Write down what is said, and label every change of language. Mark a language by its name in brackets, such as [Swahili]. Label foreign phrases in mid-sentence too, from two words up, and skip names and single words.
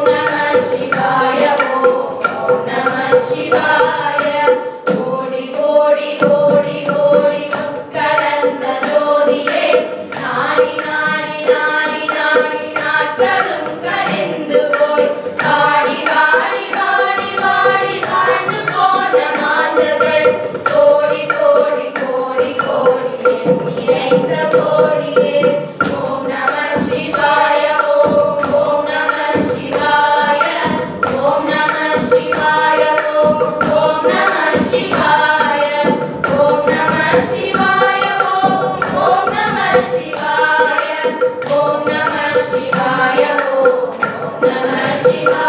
[Sanskrit] नमः शिवाय, ॐ नमः शिवाय, [Tamil] ஓடி ஓடி ஓடி ஓடி உட்கலந்த ஜோதியே, நாடி நாடி நாடி நாடி நாட்களும் கழிந்து போய், வாடி வாடி வாடி வாடி வாழ்ந்து போன மாந்தர்கள், கோடி கோடி கோடி கோடி என் நிறைந்த கோடியே, [Sanskrit] ॐ नमः शिवाय, ॐ ॐ नमः शिवाय, ॐ नमः शिवाय, ॐ ॐ नमः शिवाय, ॐ नमः शिवाय, ॐ ॐ नमः शिवाय, ॐ नमः शिवाय, ॐ ॐ नमः शिवाय.